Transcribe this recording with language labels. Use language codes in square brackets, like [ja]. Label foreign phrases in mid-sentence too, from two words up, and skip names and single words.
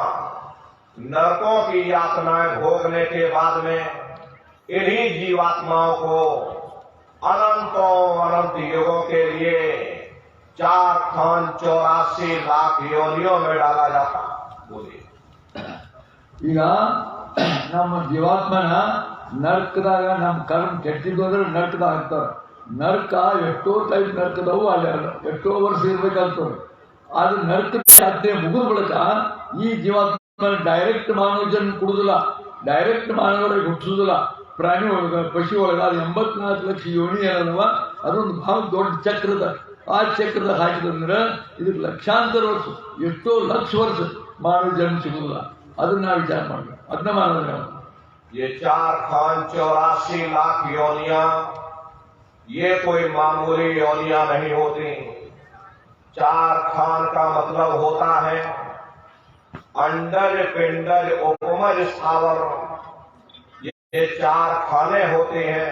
[hi] नरकों की यातनाएं भोगने के बाद में इन्हीं जीवात्माओं को अनंतों अनंत युगों के लिए 4,84 लाख योनियों में डाला जाता। बोलिए। [kn] ಈಗ ನಮ್ಮ ಜೀವಾತ್ಮನ ನರ್ಕದಾಗ ನಮ್ಮ ಕರ್ಮ ಕೆಟ್ಟಿದ್ದು ಅಂದ್ರೆ ನರ್ಕದಾಗ ಹಾಕ್ತಾರೆ. ನರ್ಕ ಎಷ್ಟೋ ಟೈಪ್ ನರ್ಕದವು ಅಲ್ಲಿ ಎಷ್ಟೋ ವರ್ಷ ಇರ್ಬೇಕಂತವ್ರು. ಅದು ನರ್ಕದ ಯಾತ್ರೆ ಮುಗಿದ ಬಳಿಕ ಈ ಜೀವಾತ್ಮ ಡೈರೆಕ್ಟ್ ಮಾನವ ಜನ್ಮ ಕೊಡುದಿಲ್ಲ, ಡೈರೆಕ್ಟ್ ಮಾನವರಿಗೆ ಹುಟ್ಟಿಸುದಿಲ್ಲ. ಪ್ರಾಣಿ ಒಳಗ ಪಶು ಒಳಗ ಅದು 84 ಲಕ್ಷ ಯೋನಿ ಏನದವ, ಅದೊಂದು ಭಾಳ ದೊಡ್ಡ ಚಕ್ರದ. ಆ ಚಕ್ರದ ಹಾಕಿದಂದ್ರೆ ಇದಕ್ಕೆ ಲಕ್ಷಾಂತರ ವರ್ಷ, ಎಷ್ಟೋ ಲಕ್ಷ ವರ್ಷ ಮಾನವ ಜನ್ಮ ಸಿಗುದಿಲ್ಲ. ಅದನ್ನ ನಾವು ವಿಚಾರ ಮಾಡಬೇಕು. ಅದನ್ನ ಮಾನವ [hi] ये 4 खान 84 लाख योनियां, ये कोई मामूली योनियां नहीं होती। 4 खान का मतलब होता है अंडज, पिंडज, उपमज, स्थावर। ये 4 खाने होते हैं।